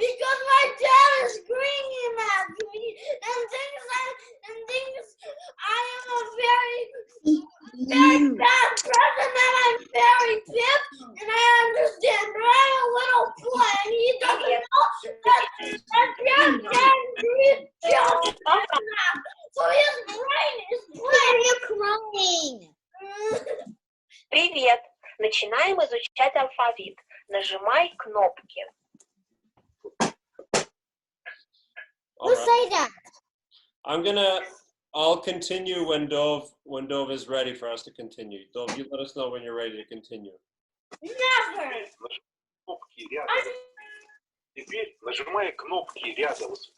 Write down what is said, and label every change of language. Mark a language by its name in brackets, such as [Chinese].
[English] Because my dad is screaming at me and thinks I am a very bad person and I'm very pissed and I understand, but I'm a little boy and he doesn't know that granddad just so his brain is playing. You're crying. [Russian] Привет! Начинаем изучать алфавит. Нажимай кнопки. [English] Who say that? I'll continue when Dove is ready for us to continue. Dove, you let us know when you're ready to continue. Never. [Russian] Кнопки рядом. Теперь нажимай кнопки рядом.